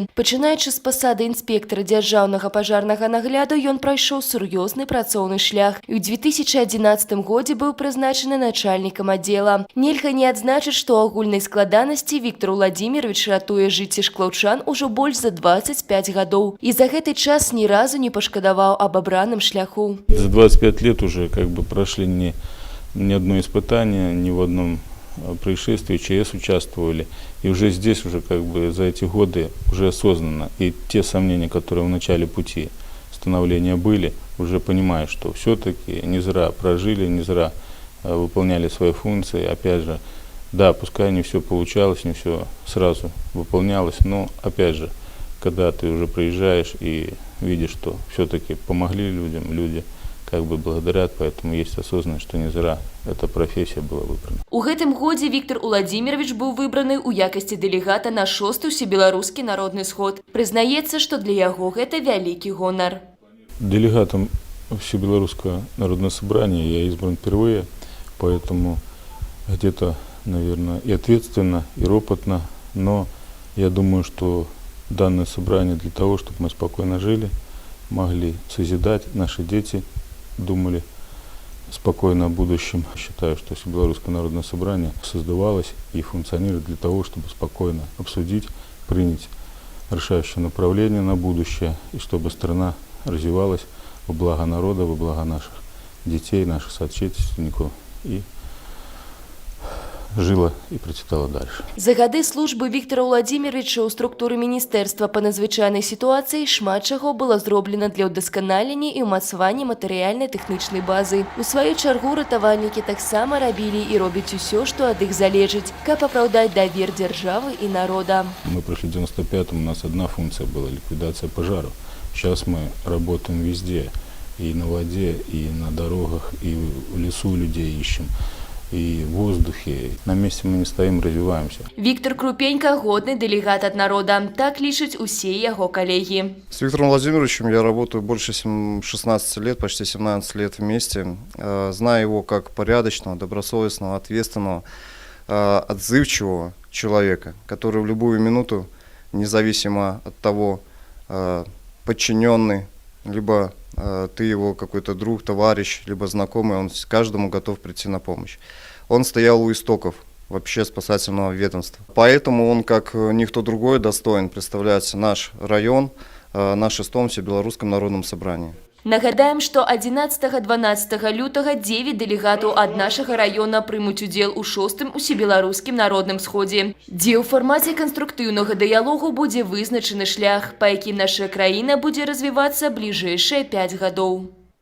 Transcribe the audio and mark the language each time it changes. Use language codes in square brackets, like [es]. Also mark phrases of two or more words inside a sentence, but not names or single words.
[be] Пачынаючы з пасады інспектара дзяржаўнага пажарнага нагляду, ён прайшоў сур'ёзны працоўны шлях і ў 2011 годзе быў прызначаны начальнікам аддзела. Нельга не адзначыць, што ў агульнай складанасці Віктор Владимирович ратуе жыцці шклаўчан ужо больш за 25 гадоў. І за гэты час ні разу не пашкадаваў об абраным шляху. [ru] За 25 лет уже прошли ни одно испытание, ни в одном происшествии ЧС участвовали. И уже здесь уже за эти годы уже осознанно. И те сомнения, которые в начале пути становления были, уже понимаю, что все-таки не зря прожили, не зря выполняли свои функции. Опять же, да, пускай не все получалось, не все сразу выполнялось, но опять же, когда ты уже приезжаешь и видишь, что все-таки помогли людям, люди благодарят, поэтому есть осознанность, что не зря эта профессия была выбрана. [be] У гэтым годзе Віктор Владимирович быў выбраны ў якасці дэлегата на 6-й Усебеларускі народны сход. Прызнаецца, што для яго гэта вялікі гонар. [ru] Делегатом Всебелорусского народного собрания я избран впервые, поэтому где-то, наверное, и ответственно, и ропотно, но я думаю, что данное собрание для того, чтобы мы спокойно жили, могли созидать, наши дети думали спокойно о будущем. Считаю, что Всебелорусское народное собрание создавалось и функционирует для того, чтобы спокойно обсудить, принять решающее направление на будущее, и чтобы страна развивалась во благо народа, во благо наших детей, наших соотечественников и жила и процветала дальше. [be] За гады службы Віктора Владимировича ў структуры Міністэрства па надзвычайнай сітуацыі шмат чаго было зроблена для ўдасканалення і ўмацавання матэрыяльнай тэхнічнай базы. У сваю чаргу ратавальнікі таксама рабілі і робяць усё, што ад іх залежыць, каб апраўдаць давер дзяржавы і народа. [ru] Мы прошли в 95-м, у нас одна функция была — ликвидация пожаров. Сейчас мы работаем везде, и на воде, и на дорогах, и в лесу людей ищем, и в воздухе. На месте мы не стоим, развиваемся. Віктор Крупенька – годный делегат от народа. [be] Так лічаць усе [ru] его коллеги. С Виктором Владимировичем я работаю больше 16 лет, почти 17 лет вместе. Знаю его как порядочного, добросовестного, ответственного, отзывчивого человека, который в любую минуту, независимо от того, подчиненный, либо ты его какой-то друг, товарищ, либо знакомый, он каждому готов прийти на помощь. Он стоял у истоков вообще спасательного ведомства. Поэтому он, как никто другой, достоин представлять наш район на 6-м Всебелорусском народном собрании. [be] Нагадаем, што 11-12 лютага 9 дэлегатаў ад нашага раёна прымуць удзел у 6-м Усебеларускім народным сходзе, дзе ў фармаце канструктыўнага дыялогу будзе вызначаны шлях, па якім наша краіна будзе развівацца бліжэйшыя 5 гадоў.